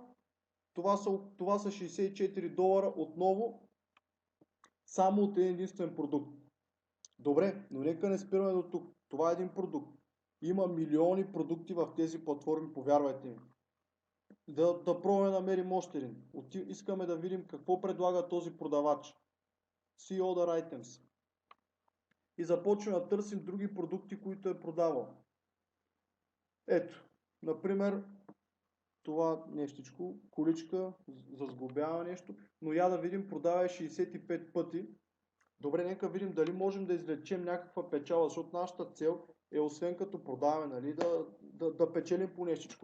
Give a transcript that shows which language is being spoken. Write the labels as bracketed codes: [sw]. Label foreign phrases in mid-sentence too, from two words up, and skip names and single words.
[bg] Това са $64 отново само от един единствен продукт. Добре, но нека не спираме до тук. Това е един продукт. Има милиони продукти в тези платформи, повярвайте ми. Да пробваме да намерим още един. Искаме да видим какво предлага този продавач. [en] See other items. [bg] И започваме да търсим други продукти, които е продавал. Ето, например, това нещичко, количка за сглобяване нещо, но я да видим, продава 65 пъти. Добре, нека видим дали можем да извлечем някаква печала, защото нашата цел е, освен като продаваме, нали, да печелим по нещичко.